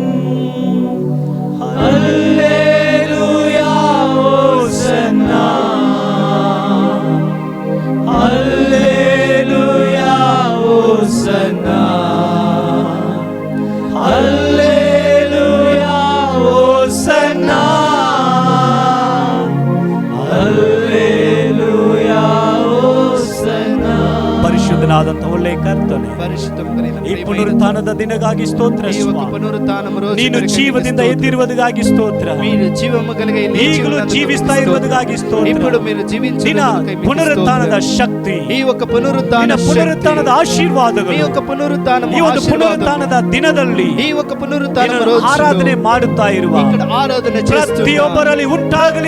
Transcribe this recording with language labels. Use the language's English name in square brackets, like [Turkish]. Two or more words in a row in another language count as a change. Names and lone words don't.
[Telugu] హల్లెలూయా హోసన్నా హల్లెలూయా హోసన్నా హల్లెలూయా హోసన్నా హల్లెలూయా హోసన్నా [Kannada] ಪರಿಶುದ್ಧನಾದಂಥ ಒಳ್ಳೆಯ ಕರ್ತನೆ ಈ ಪುನರುತ್ಥಾನದ ದಿನಗಾಗಿ ಸ್ತೋತ್ರ ಸ್ವಾಮಿ. ನೀನು ಜೀವದಿಂದ ಎದ್ದಿರುವುದಕ್ಕಾಗಿ ಸ್ತೋತ್ರ. ಈಗಲೂ ಜೀವಿಸ್ತಾ ಇರುವುದಕ್ಕಾಗಿ ಸ್ತೋತ್ರ. ನಿನ್ನ ಪುನರುತ್ಥಾನದ ಶಕ್ತಿ, ನಿನ್ನ ಪುನರುತ್ಥಾನದ ಆಶೀರ್ವಾದಗಳು ಈ ಒಂದು ಪುನರುತ್ಥಾನದ ದಿನದಲ್ಲಿ ನಿನ್ನನ್ನು ಆರಾಧನೆ ಮಾಡುತ್ತಾ ಇರುವ ಪ್ರತಿಯೊಬ್ಬರಲ್ಲಿ ಉಂಟಾಗಲಿ.